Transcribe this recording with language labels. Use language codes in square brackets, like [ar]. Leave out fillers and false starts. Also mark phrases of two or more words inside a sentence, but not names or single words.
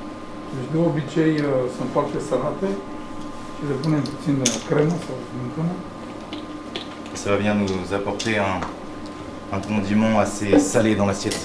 [ro] Deci de obicei sunt foarte salate și le punem puțin cremă sau smântână. [fr] Ça va bien nous apporter un condiment assez salé dans l'assiette.